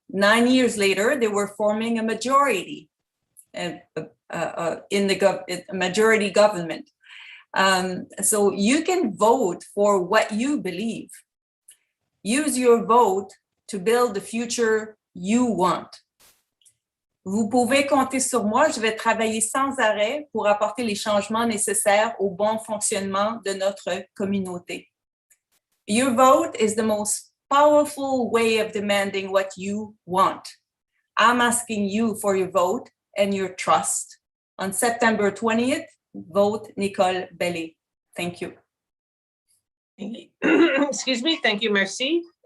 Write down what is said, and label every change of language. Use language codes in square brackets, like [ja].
[en] 9 years later, they were forming a majority in the majority government. So you can vote for what you believe. Use your vote to build the future you want. [fr] Vous pouvez compter sur moi, je vais travailler sans arrêt pour apporter les changements nécessaires au bon fonctionnement de notre communauté. [en] Your vote is the most powerful way of demanding what you want. I'm asking you for your vote and your trust. On September 20th, vote Nicole Ballet. Thank you. Excuse me, thank you, merci.